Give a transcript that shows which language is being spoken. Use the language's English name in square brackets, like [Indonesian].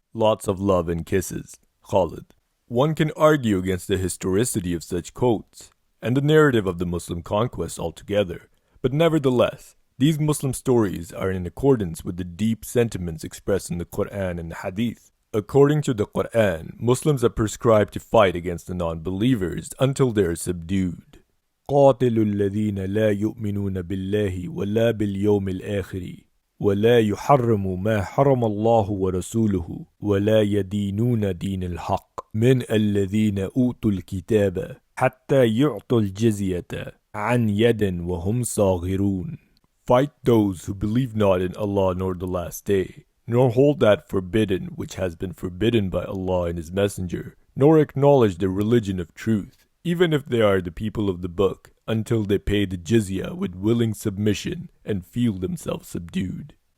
[English] Lots of love and kisses, Khalid." One can argue against the historicity of such quotes, and the narrative of the Muslim conquest altogether, but nevertheless, these Muslim stories are in accordance with the deep sentiments expressed in the Quran and the Hadith. According to the Quran, Muslims are prescribed to fight against the non-believers until they are subdued. [Arabic] قَاتِلُوا الَّذِينَ لَا يُؤْمِنُونَ بِاللَّهِ وَلَا بِالْيَوْمِ الْآخِرِ ولا يحرموا ما حرم الله ورسوله ولا يدينون دين الحق من الذين أوتوا الكتاب حتى يعطوا الجزية عن يد وهم صاغرون. [English] Fight those who believe not in Allah nor the last day, nor hold that forbidden which has been forbidden by Allah and His Messenger, nor acknowledge the religion of truth, even if they are the people of the book, until they pay the jizya with willing submission and feel themselves subdued.